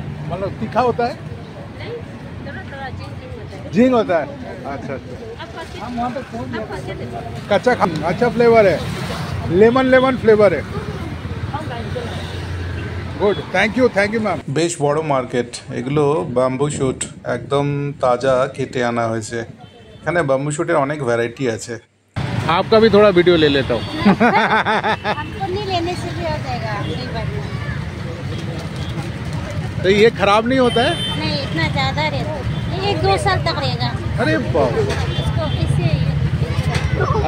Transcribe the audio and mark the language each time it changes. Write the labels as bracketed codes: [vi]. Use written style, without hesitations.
[hi] मतलब तीखा होता है, झींग होता है। अच्छा अच्छा, कच्चा खा, अच्छा फ्लेवर है, लेमन लेमन फ्लेवर है। [en] Good, thank you ma'am. [bn] বেশ বড় মার্কেট। এগুলো বাম্বু শুট, একদম তাজা কেটে আনা হয়েছে। এখানে বাম্বু শুটের অনেক ভ্যারাইটি আছে। [hi] आपका भी थोड़ा वीडियो ले लेता हूँ। हमको नहीं लेने से भी हो जाएगा, नहीं बढ़ना। तो ये खराब नहीं होता है? नहीं, इतना ज़्यादा रहता, 1-2 साल तक रहेगा अरे बाप, इसको। इससे